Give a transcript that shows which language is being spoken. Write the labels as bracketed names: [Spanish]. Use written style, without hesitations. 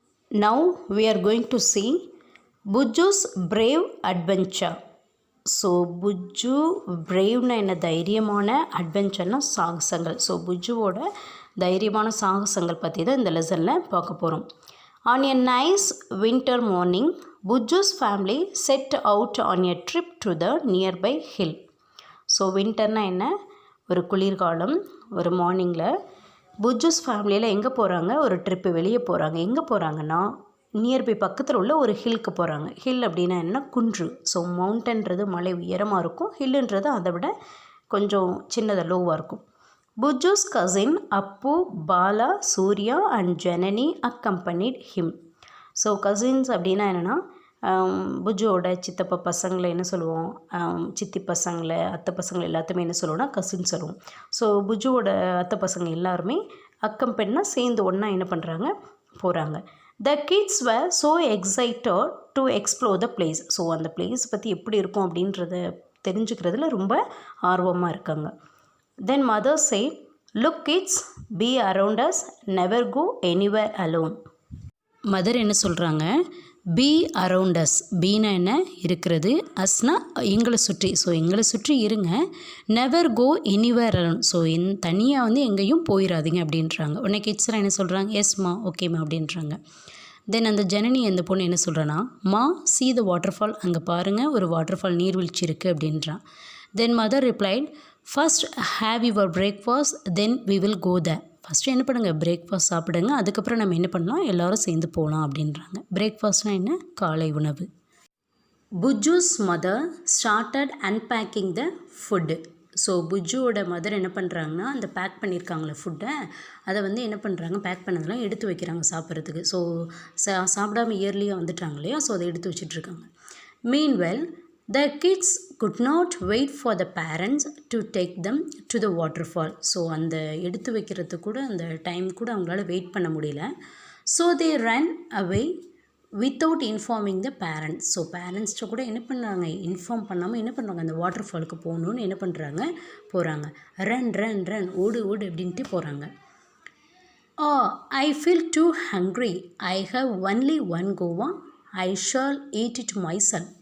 [English] Now we are going to see Buju's brave adventure. [Tamil] So புஜ்ஜு பிரேவ்னா என்ன, தைரியமான, அட்வென்ச்சர்னா சாகசங்கள். So புஜ்ஜுவோட தைரியமான சாகசங்கள் பற்றி தான் இந்த லெசனில் பார்க்க போகிறோம். [English] On a nice winter morning Bujju's family set out on a trip to the nearby hill. [Tamil] So வின்டர்னா என்ன, ஒரு குளிர்காலம். ஒரு மார்னிங்கில் புஜ்ஜுஸ் ஃபேமிலியில் எங்கே போகிறாங்க, ஒரு ட்ரிப்பு வெளியே போகிறாங்க. எங்கே போகிறாங்கன்னா நியர்பை பக்கத்தில் உள்ள ஒரு ஹில்க்கு போகிறாங்க. ஹில் அப்படின்னா என்ன, குன்று. ஸோ மவுண்டன்றது மலை உயரமாக இருக்கும், ஹில்லுன்றது அதை விட கொஞ்சம் சின்னதாக லோவாக இருக்கும். [English] Bujju's cousin Appu, Bala, Surya and Janani accompanied him. [Tamil] So cousins அப்படின்னா என்னென்னா புஜ்ஜுவோட சித்தப்பா பசங்களை என்ன சொல்லுவோம், சித்தி பசங்களை, அத்தை பசங்களை எல்லாத்தையுமே என்ன சொல்லுவோம்னா கசின் சொல்லுவோம். ஸோ புஜ்ஜுவோட அத்தை பசங்க எல்லாருமே அக்கம்பென்னா சேர்ந்து ஒன்றா என்ன பண்ணுறாங்க, போகிறாங்க. [English] The kids were so excited to explore the place. [Tamil] So அந்த பிளேஸ் பற்றி எப்படி இருக்கும் அப்படின்றத தெரிஞ்சுக்கிறதுல ரொம்ப ஆர்வமாக இருக்காங்க. [English] Then mother said, look kids, be around us, never go anywhere alone. [Tamil] Mother என்ன சொல்கிறாங்க, [English] Be around us. [Tamil] பீனா என்ன, இருக்கிறது, அஸ்னா எங்களை சுற்றி. ஸோ எங்களை சுற்றி இருங்க. [English] Never go anywhere alone. [Tamil] ஸோ தனியாக வந்து எங்கேயும் போயிடாதீங்க அப்படின்றாங்க. உடனே கிட்ஸ்லாம் என்ன சொல்கிறாங்க, எஸ்மா ஓகேம்மா அப்படின்றாங்க. தென் அந்த ஜனனி அந்த பொண்ணு என்ன சொல்கிறேன்னா, [English] ma see the waterfall, [Tamil] அங்கே பாருங்கள் ஒரு வாட்டர் ஃபால் நீர்வீழ்ச்சி இருக்குது அப்படின்றான். [English] Then mother replied, first have your breakfast then we will go the. [Tamil] First என்ன பண்ணுங்கள், பிரேக்ஃபாஸ்ட் சாப்பிடுங்க, அதுக்கப்புறம் நம்ம என்ன பண்ணலாம், எல்லோரும் சேர்ந்து போகலாம் அப்படின்றாங்க. பிரேக்ஃபாஸ்ட்னால் என்ன, காலை உணவு. [English] Bujju's mother started unpacking the food. [Tamil] ஸோ புஜ்ஜுவோட மதர் என்ன பண்ணுறாங்கன்னா, அந்த பேக் பண்ணியிருக்காங்களே ஃபுட்டை, அதை வந்து என்ன பண்ணுறாங்க, பேக் பண்ணதெல்லாம் எடுத்து வைக்கிறாங்க சாப்பிட்றதுக்கு. ஸோ சாப்பிடாம இயர்லியாக வந்துட்டாங்க இல்லையா, ஸோ அதை எடுத்து வச்சிட்ருக்காங்க. [English] Meanwhile the kids could not wait for the parents to take them to the waterfall. [Tamil] So அந்த எடுத்து வைக்கிறது கூட, அந்த டைம் கூட அவங்களால வெயிட் பண்ண முடியல. [English] So they ran away without informing the parents. [Tamil] So பேரண்ட்ஸ்கிட்ட கூட என்ன பண்ணுறாங்க, இன்ஃபார்ம் பண்ணாமல் என்ன பண்ணுறாங்க, அந்த வாட்டர் ஃபாலுக்கு போகணுன்னு என்ன பண்ணுறாங்க, போகிறாங்க. [English] run run run, [Tamil] ஓடு ஓடு அப்படின்ட்டு போகிறாங்க. [English] I feel too hungry, I have only one guava, I shall eat it myself.